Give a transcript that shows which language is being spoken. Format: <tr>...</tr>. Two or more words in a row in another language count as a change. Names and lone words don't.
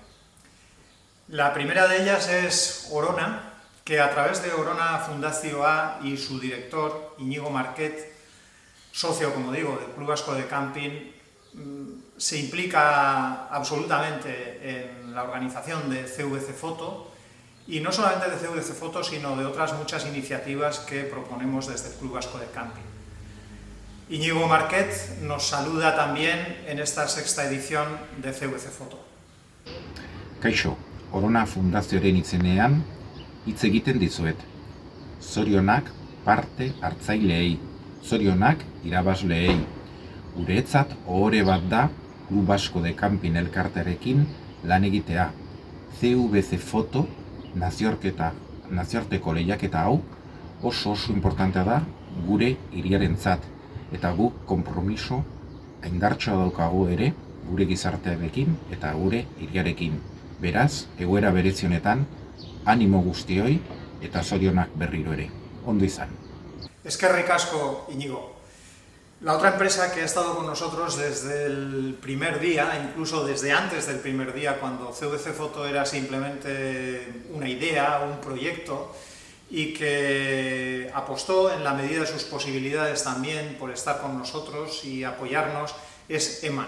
<es>La primera de ellas es Orona, que a través de Orona Fundazioa y su director, Iñigo Marquet, socio, como digo, del Club Vasco de Camping, se implica absolutamente en la organización de CVC Foto, y no solamente de CVC Foto, sino de otras muchas iniciativas que proponemos desde el Club Vasco de Camping. Iñigo Marquet nos saluda también en esta 6ª edición de CVC Foto.</es> <eu>Kaixo, Orona Fundazioaren izenean hitz egiten dizuet. Zorionak parte hartzaileei, zorionak irabazleei. Guretzat ohore bat da Club Vasco de Camping elkartearekin lan egitea. CVC Foto nazioarteko lehiaketa hau oso importantea da gure hiriarentzat, eta guk konpromiso indartsua daukagu ere gure gizartearekin eta gure hiriarekin. Beraz, egoera berezi honetan animo guztioi eta zorionak berriro ere. Ondo izan. Eskerrik asko, Iñigo.</eu> <es>La otra empresa que ha estado con nosotros desde el primer día, incluso desde antes del primer día, cuando CVC Foto era simplemente una idea, un proyecto, y que apostó en la medida de sus posibilidades también por estar con nosotros y apoyarnos, es EMAN.</es>